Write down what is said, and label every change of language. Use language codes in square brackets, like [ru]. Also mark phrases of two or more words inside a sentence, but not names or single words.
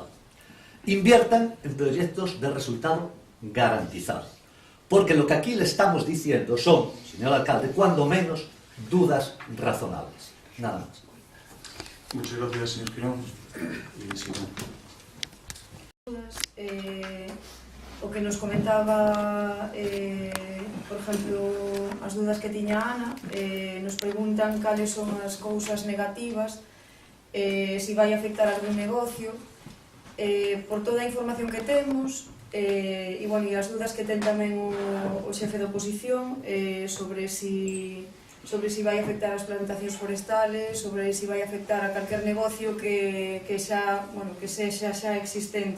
[es] Inviertan en proyectos de resultado garantizado, porque lo que aquí le estamos diciendo son, señor alcalde, cuando menos, dudas razonables. Nada más. Muchas gracias, señor Girón. [gl] O que nos comentaba, por exemplo, as dudas que tiña Ana, nos preguntan cales son as cousas negativas, se vai afectar algún negocio, por toda a información que temos, e as dúdas que ten tamén o xefe de oposición sobre si vai afectar as plantacións forestales, sobre si vai afectar a calquer negocio que sexa xa existente.